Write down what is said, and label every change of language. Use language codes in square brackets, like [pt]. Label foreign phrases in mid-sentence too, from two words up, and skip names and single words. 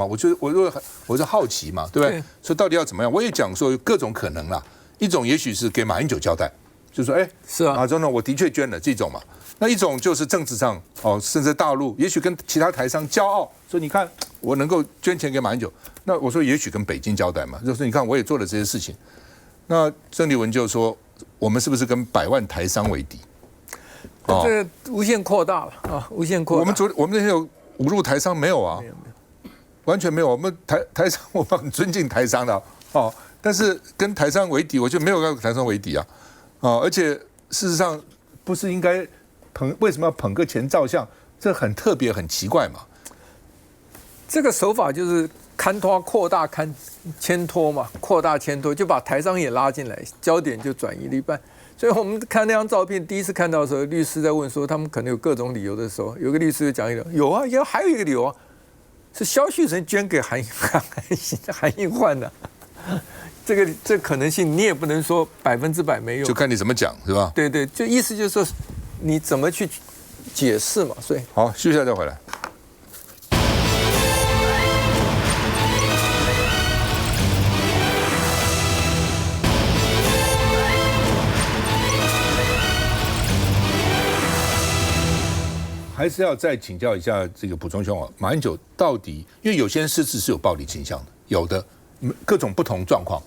[zh] 我就好奇嘛，對不對？所以到底要怎麼樣？我也講說有各種可能啦。一種也許是給馬英九交代，就說是啊，馬總統我的確捐了這種嘛。那一種就是政治上甚至大陸也許跟其他台商驕傲，說你看我能夠捐錢給馬英九。那我說也許跟北京交代嘛，就是你看我也做了這些事情。那鄭麗文就說我們是不是跟100萬台商為敵？這個無限擴大了啊，無限擴大。我們那天有侮辱台商沒有啊？沒有，完全沒有。我們台商我們很尊敬台商的但是跟台商為敵，我就沒有跟台商為敵啊！而且事實上不是應該為什麼要捧個錢照相？這很特別，很奇怪嘛。這個手法就是牽拖擴大牽拖嘛，擴大牽拖，就把台商也拉進來，焦點就轉移了一半。所以我們看那張照片，第一次看到的時候，律師在問說他們可能有各種理由的時候，有個律師就講一個有啊，還有一個理由啊，是蕭旭岑捐給韓英煥的。這可能性你也不能說100%沒有，就看你怎麼講是吧？对，就意思就是說你怎麼去解釋嘛。所以好，休息一下再回來。還是要再請教一下這個卜忠兄啊，馬英九到底，因為有些人失智是有暴力傾向的，有的各種不同狀況。